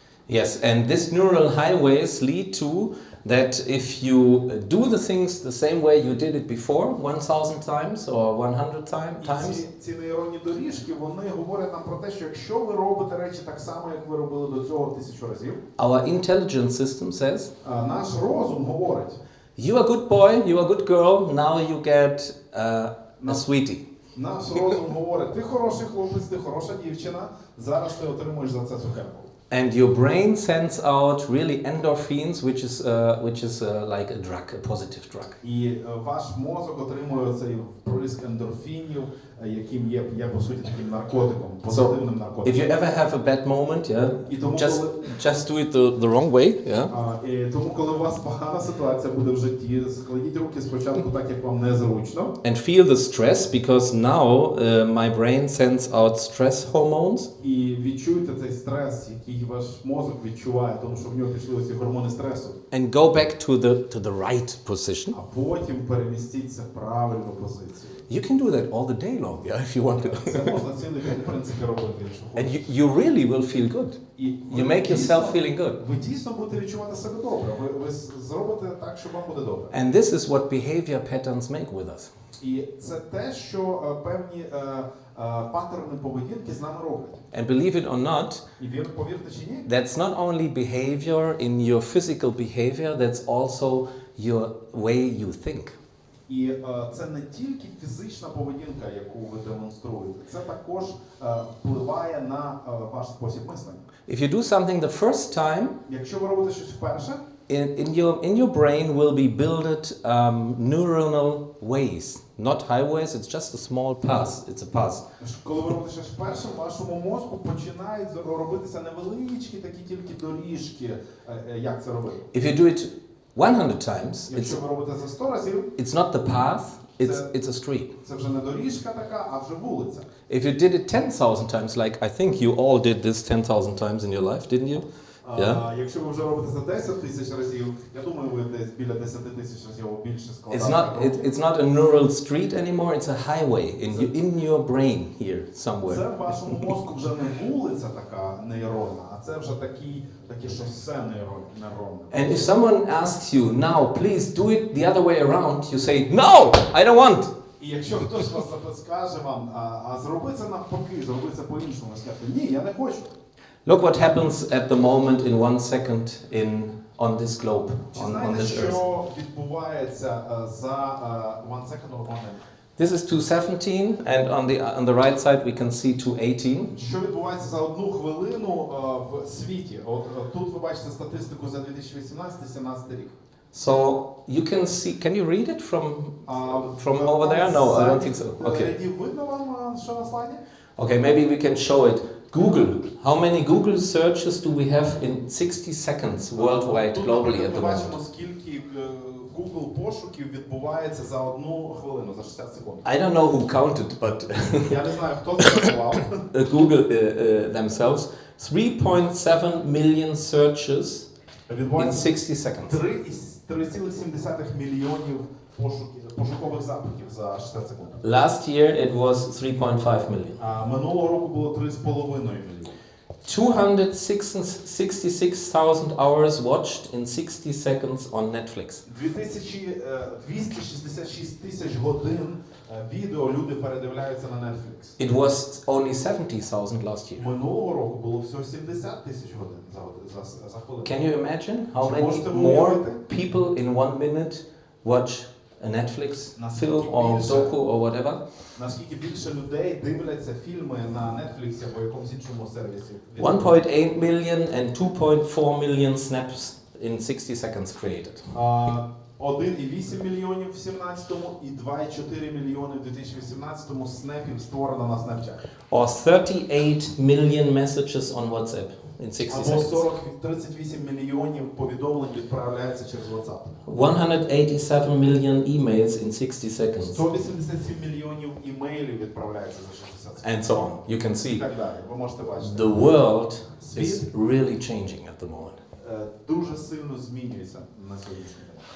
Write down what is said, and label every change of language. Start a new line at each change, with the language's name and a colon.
English: Yes, and these neural highways lead to that if you do the things the same way you did it before, 1,000 times or 100 times,
Ukrainian: Ці нейронні доріжки, вони говорять нам про те, що якщо ви робите речі так само, як ви робили до цього 1000 разів,
English: our intelligence system says,
Ukrainian: наш розум говорить,
English: you are a good boy, you are a good girl, now you get a sweetie.
Ukrainian: Наш розум говорить, ти хороший хлопець, ти хороша дівчина, зараз ти отримуєш за це цукерку.
English: And your brain sends out really endorphins, which is like a drug, a positive drug.
Ukrainian: І ваш мозок отримує цей вприск ендорфінів, яким є по суті таким наркотиком, позитивним наркотиком.
English: If you ever have a bad moment, just do it the wrong way,
Ukrainian: І тому, коли у вас погана ситуація буде в житті, складіть руки спочатку так, як вам незручно.
English: And feel the stress, because now my brain sends out stress hormones.
Ukrainian: І відчуйте цей стрес, який ваш мозок відчуває, тому що в нього пішли оці гормони стресу.
English: And go back to the right position.
Ukrainian: А потім перемістіться в правильну позицію.
English: You can do that all the day long, if you want to.
Ukrainian: Це можна цілий день, в принципі, робити, якщо
English: And
Ukrainian: хочете.
English: you really will feel good. You make yourself feeling good.
Ukrainian: Ви дійсно будете відчувати себе добре. Ви зробите так, що вам буде добре.
English: And this is what behavior patterns make with us.
Ukrainian: І це те, що певні паттерни поведінки з нами роблять.
English: And believe it or not,
Ukrainian: І повірте чи ні,
English: that's not only behavior in your physical behavior, that's also your way you think.
Ukrainian: І це не тільки фізична поведінка, яку ви демонструєте, це також впливає на ваш спосіб мислення.
English: If you do something the first time,
Ukrainian: Якщо ви робите щось вперше,
English: in your brain will be built neuronal ways, not highways. It's just a small path. It's a path.
Ukrainian: коли ви робите щось вперше, в вашому мозку починають робитися невеличкі такі тільки доріжки, як це робити.
English: If you do it 100 times,
Ukrainian: Якщо ви робите за 100 разів,
English: it's not the path. It's a street.
Ukrainian: це вже не доріжка така, а вже вулиця.
English: If you did it 10,000 times, like I think you all did this 10,000 times in your life, didn't you? Yeah.
Ukrainian: Якщо ви вже робите за 10 тисяч разів, я думаю, ви десь біля 10 тисяч разів або більше складаєте.
English: It's not a neural street anymore. It's a highway in your brain here somewhere.
Ukrainian: Це в вашому мозку вже не вулиця така нейронна, а це вже таке шосе нейронне.
English: And if someone asks you now, please do it the other way around, you say, no, I don't want.
Ukrainian: І якщо хтось вас скаже вам, а зроби це навпаки, зроби це по-іншому, ви скажете, ні, я не хочу.
English: Look what happens at the moment in 1 second on this globe, on this earth.
Ukrainian: Що відбувається за 1
English: second or 1 minute? This is 217, and on the right side we can see 218.
Ukrainian: Що відбувається за 1 хвилину в світі? От тут ви бачите статистику за 2018-17 рік.
English: So you can see. Can you read it from over there? No, I don't think so. Okay.
Ukrainian: Видно вам, що на слайді?
English: Okay, maybe we can show it. Google. How many Google searches do we have in 60 seconds worldwide, globally at the moment?
Ukrainian: бачимо, скільки Google пошуків відбувається за 1 хвилину, за 60 секунд.
English: I don't know who counted, but
Ukrainian: Я не знаю, хто це рахував.
English: Google themselves. 3.7 million searches in 60 seconds.
Ukrainian: 3,7 мільйонів пошукових запитів за 60 секунд.
English: Last year it was 3.5 million.
Ukrainian: Минулого року було 3,5 мільйони.
English: 266,000 hours watched in 60 seconds on Netflix.
Ukrainian: 266 тисяч годин відео люди передивляються на Netflix.
English: It was only 70,000 last year.
Ukrainian: Минулого року було всього 70 тисяч годин за хвилину.
English: Can you imagine how many more people in 1 minute watch a Netflix film or docu or whatever?
Ukrainian: Наскільки більше людей дивляться фільми на Netflix або якомусь іншому сервісі?
English: 1.8 million and 2.4 million snaps in 60 seconds created.
Ukrainian: 1,8 мільйонів в 17-му і 2,4 мільйони в 2018-му снепів створено на Snapchat.
English: Or 38 million messages on WhatsApp in 60
Ukrainian: Або
English: seconds.
Ukrainian: 38 мільйонів повідомлень відправляється через WhatsApp.
English: 187 million emails in 60 seconds.
Ukrainian: 187 мільйонів імейлів відправляється за 60 секунд.
English: And so on. You can
Ukrainian: І
English: see
Ukrainian: так далі. Ви можете бачити.
English: the world is really changing at the moment.
Ukrainian: дуже сильно змінюється на сьогоднішній день.